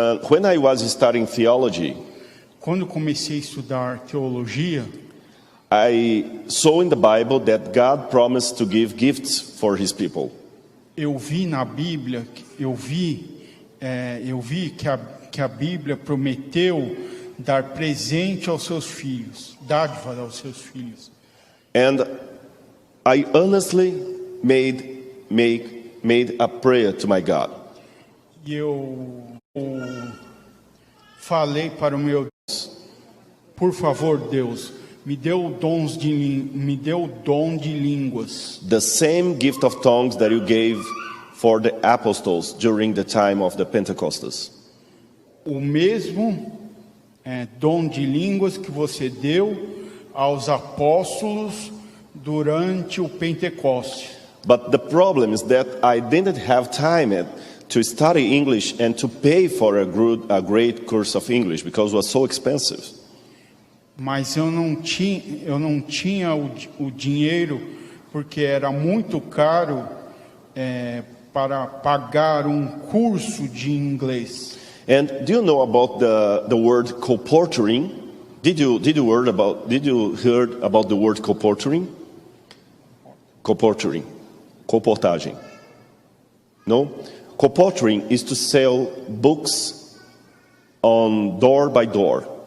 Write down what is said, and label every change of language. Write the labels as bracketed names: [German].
[English] When I was studying theology, [Portuguese] quando comecei a estudar teologia, [English] I saw in the Bible that God promised to give gifts for His people. [Portuguese] Eu vi na Bíblia, eu vi que a Bíblia prometeu dar presente aos seus filhos, dádiva aos seus filhos. [English] And I honestly made a prayer to my God. [Portuguese] E eu falei para o meu Deus, por favor, Deus, me deu o dom de línguas. [English] The same gift of tongues that you gave for the apostles during the time of the Pentecostals. [Portuguese] O mesmo dom de línguas que você deu aos apóstolos durante o Pentecoste. [English] But the problem is that I didn't have time to study English and to pay for a great course of English because it was so expensive. [Portuguese] Mas eu não tinha o dinheiro, porque era muito caro para pagar um curso de inglês. [English] And do you know about the word colporteuring? Did you heard about the word colporteuring? Colporteuring, colportagem. No? Colporteuring is to sell books on door by door.